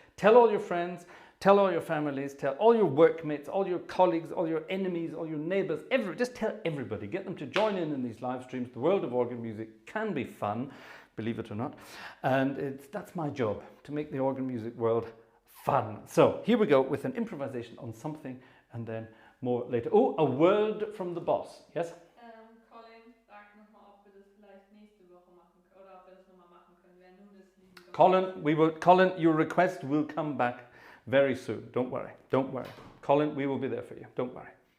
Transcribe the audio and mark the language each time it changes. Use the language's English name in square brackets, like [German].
[English] Tell all your friends, tell all your families, tell all your workmates, all your colleagues, all your enemies, all your neighbors, just tell everybody. Get them to join in these live streams. The world of organ music can be fun, believe it or not. And that's my job, to make the organ music world fun. So here we go with an improvisation on something and then more later. Oh, a word from the boss. Yes? [German] Colin fragt nochmal, ob wir das vielleicht nächste Woche machen können oder ob wir das nochmal machen können. Wer nun das Lied [English] Colin, your request will come back very soon. Don't worry. Don't worry. Colin, we will be there for you. Don't worry.